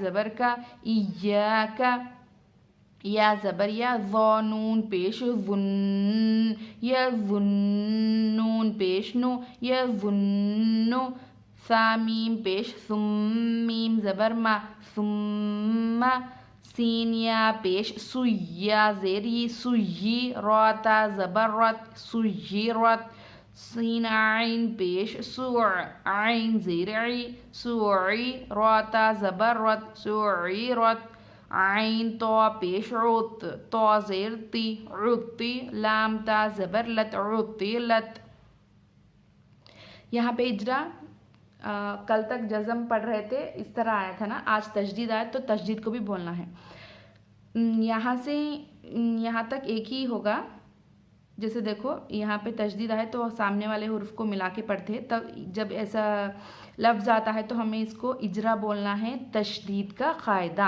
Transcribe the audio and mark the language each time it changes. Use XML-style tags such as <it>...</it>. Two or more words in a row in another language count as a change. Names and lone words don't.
<ur>کاف زبر کا، ایاکا. یا زبر یا، ظا نون پیش ظن، یا ظنون پیش نو، یا ظنو، ثا میم پیش ثم، میم زبر ما، ثم، سین یا پیش سوی، یا زیر ی، سوی، را تا زبر رت، سویرت، سین عین پیش سوع، عین زیر عی، سوعی، را تا زبر رت، سوعیرت، عین تو پیش عط، تو زیر تی، عطی، لام تا زبر لت، عطیلت. یہاں پہ اجرا کل تک جزم پڑھ رہے تھے اس طرح آیا تھا نا، آج تشدید آیا تو تشدید کو بھی بولنا ہے. یہاں سے یہاں تک ایک ہی ہوگا. جیسے دیکھو یہاں پہ تشدید آئے تو سامنے والے حرف کو ملا کے پڑھتے ہیں، تب جب ایسا لفظ آتا ہے تو ہمیں اس کو اجرا بولنا ہے، تشدید کا قاعدہ.</ur>